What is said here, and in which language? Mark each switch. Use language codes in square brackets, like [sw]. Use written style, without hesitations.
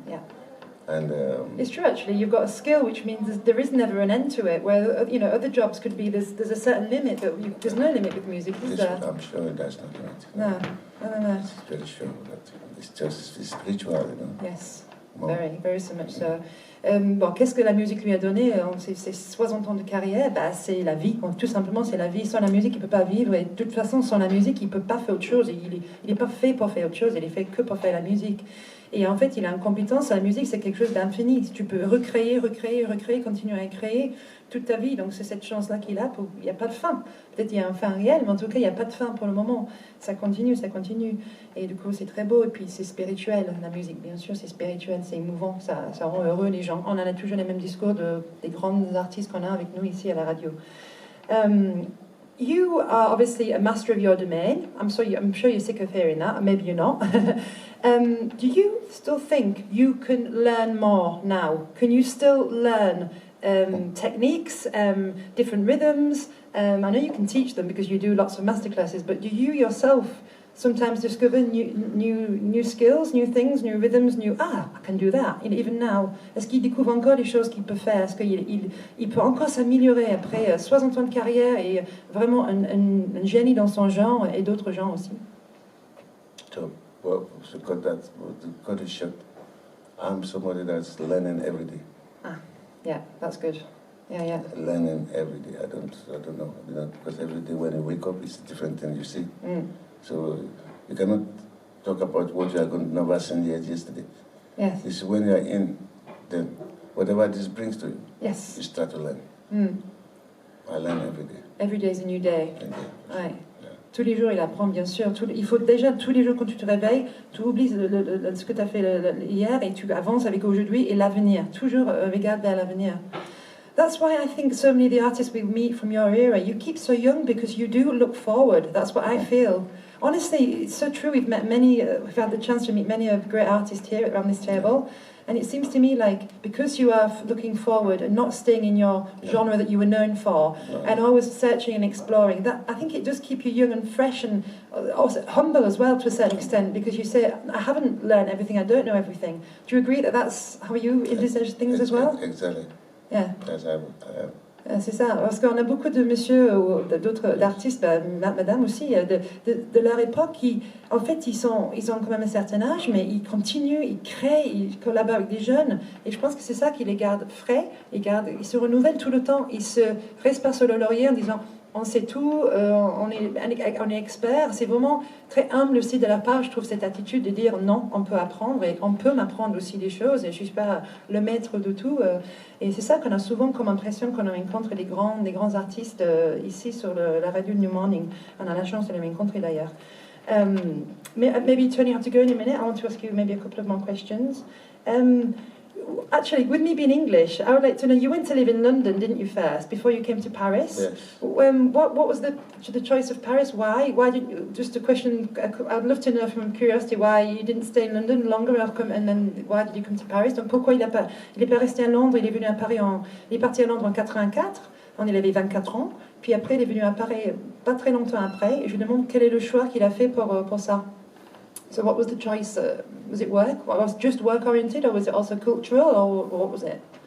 [en] Yeah. And it's true actually. You've got a skill, which means there is never an end to it. Where other jobs could be there's a certain limit, but there's no limit with music, is there? I'm sure that's not right. No. It's very sure that it's just spiritual, Yes. More. Very, very so much so. [fr] Bon, qu'est-ce que la musique lui a donné? Ces 60 ans de carrière, bah, c'est la vie. Tout simplement, c'est la vie. Sans la musique, il ne peut pas vivre. Et de toute façon, sans la musique, il ne peut pas faire autre chose. Il n'est pas fait pour faire autre chose. Il est fait que pour faire la musique. Et en fait, il a une compétence. La musique, c'est quelque chose d'infini. Tu peux recréer, recréer, recréer, continuer à créer toute ta vie. Donc, c'est cette chance-là qu'il a. Il n'y a pas de fin. Peut-être il y a un fin réel, mais en tout cas, il n'y a pas de fin pour le moment. Ça continue, ça continue. Et du coup, c'est très beau. Et puis, c'est spirituel. La musique, bien sûr, c'est spirituel, c'est émouvant. Ça rend heureux les gens. On en a toujours les mêmes discours des grands artistes qu'on a avec nous ici à la radio. [en] You are obviously a master of your domain. I'm sure you're sick of hearing that. Maybe you're not. Do you still think you can learn more now? Can you still learn techniques, different rhythms? I know you can teach them because you do lots of masterclasses, but do you yourself sometimes discover new skills, new things, new rhythms, I can do that, even now? [fr] Est-ce qu'il découvre encore des choses qu'il peut faire? Est-ce qu'il peut encore s'améliorer après 60 ans de carrière et vraiment un génie dans son genre et d'autres genres aussi? [en] So, well, to cut it short, I'm somebody that's learning every day. Yeah, that's good. Yeah. Learning every day. I don't know. Because every day when you wake up, it's a different thing you see. So you cannot talk about what you are going to never seen yet yesterday. Yes. It's when you are in, then whatever this brings to you, yes, you start to learn. I learn every day. Every day is a new day. Ouais. Yeah. [fr] Tous les jours, il apprend, bien sûr. Il faut déjà, tous les jours, quand tu te réveilles, tu oublies ce que tu as fait hier et tu avances avec aujourd'hui et l'avenir. Toujours regarde vers l'avenir. [en] That's why I think so many of the artists we meet from your era, you keep so young because you do look forward. That's what I feel. Honestly, it's so true. We've met many, we've had the chance to meet many of great artists here around this table. And it seems to me like, because you are looking forward and not staying in your genre that you were known for, and always searching and exploring, that I think it does keep you young and fresh and also humble as well to a certain extent, because you say, I haven't learned everything, I don't know everything. Do you agree that that's how you envisage things as well? Exactly. Yeah. Yes, I am. [fr] C'est ça, parce qu'on a beaucoup de messieurs ou d'autres d'artistes, madame aussi, de leur époque qui, en fait, ils ont quand même un certain âge, mais ils continuent, ils créent, ils collaborent avec des jeunes, et je pense que c'est ça qui les garde frais, ils se renouvellent tout le temps, ils se restent pas sur le laurier en disant on sait tout, on est expert. C'est vraiment très humble aussi de leur part, je trouve, cette attitude de dire non, on peut apprendre et on peut m'apprendre aussi des choses et je ne suis pas le maître de tout. Et c'est ça qu'on a souvent comme impression quand on rencontre des grands artistes ici sur la radio New Morning. On a la chance de les rencontrer d'ailleurs. [en] Maybe Tony, I have to go in a minute. I want to ask you maybe a couple of more questions. Actually, with me being English, I would like to know, you went to live in London, didn't you, first, before you came to Paris? Yes. What was the choice of Paris? Why? Why did you, just a question, I'd love to know from curiosity why you didn't stay in London longer, and then why did you come to Paris? [fr] Donc pourquoi il est pas resté à Londres, il est venu à Paris il est parti à Londres en 84, quand il avait 24 ans, puis après il est venu à Paris pas très longtemps après, et je lui demande quel est le choix qu'il a fait pour ça. [en] So what was the choice? Was it work? Was it just work-oriented, or was it also cultural, or what was it?